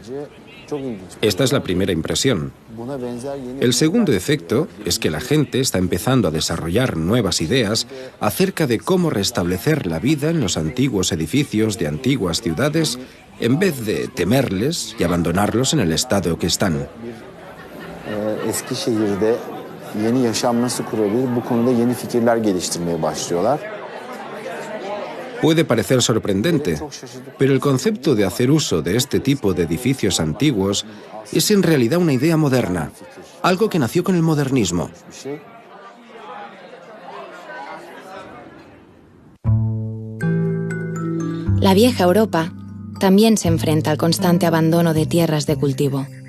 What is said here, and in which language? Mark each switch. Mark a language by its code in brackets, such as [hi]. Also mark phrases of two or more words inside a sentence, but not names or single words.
[es] Esta es la primera impresión. El segundo efecto es que la gente está empezando a desarrollar nuevas ideas acerca de cómo restablecer la vida en los antiguos edificios de antiguas ciudades en vez de temerles y abandonarlos en el estado que están. [tr] Eskişehir'de yeni yaşam nasıl kurabilir? Bu konuda yeni fikirler geliştirmeye başlıyorlar. [es] Puede parecer sorprendente, pero el concepto de hacer uso de este tipo de edificios antiguos es en realidad una idea moderna, algo que nació con el modernismo. La vieja Europa también se enfrenta al constante abandono de tierras de cultivo.